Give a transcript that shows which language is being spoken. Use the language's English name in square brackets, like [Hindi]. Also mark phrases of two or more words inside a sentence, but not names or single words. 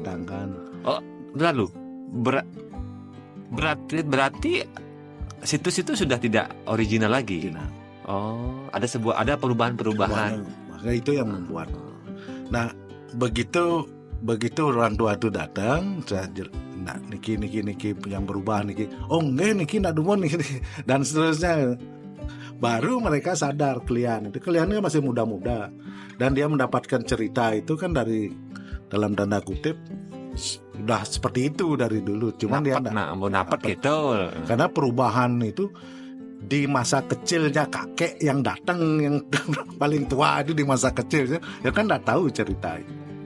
[Indonesian] Oh, lalu berarti situs itu sudah tidak original lagi. Oh, ada perubahan. Maka itu yang membuat. Nah, begitu orang tua itu datang, [Balinese] niki yang berubah niki. [Indonesian] Oh, enggak, [Balinese] niki ndak demen niki dan seterusnya. [Indonesian] Baru mereka sadar kliennya masih muda-muda dan dia mendapatkan cerita itu kan dari dalam tanda kutip sudah seperti itu dari dulu, cuman dia dapat gitu. Karena perubahan itu di masa kecilnya kakek yang datang, yang paling tua itu di masa kecilnya, ya kan nggak tahu cerita itu.